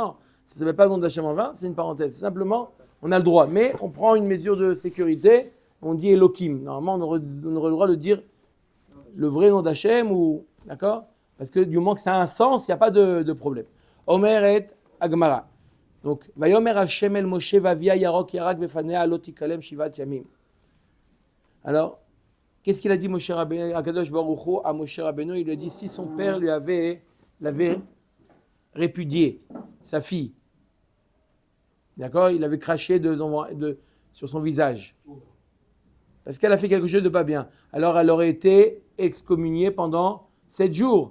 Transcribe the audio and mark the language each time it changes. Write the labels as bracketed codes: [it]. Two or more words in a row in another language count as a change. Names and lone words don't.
[fr] Non, ça ne s'appelle pas le nom d'Hachem en vain, c'est une parenthèse. Simplement, on a le droit. Mais on prend une mesure de sécurité, on dit Elohim. Normalement, on aurait le droit de dire le vrai nom d'Hachem, ou, d'accord? Parce que du moment que ça a un sens, il n'y a pas de problème. Omer et Agmara. Donc, [he] ויאמר השם אל משה ואביה ירק ירק בפניה הלא תכלם שבעת ימים. [fr] Alors, qu'est-ce qu'il a dit Moshe Rabbeinu, [he] הקדוש ברוך הוא, [fr] à Moshe Rabbeinu? Il lui a dit, si son père l'avait répudié, sa fille, d'accord, il avait craché sur son visage, parce qu'elle a fait quelque chose de pas bien, alors elle aurait été excommuniée pendant 7 jours.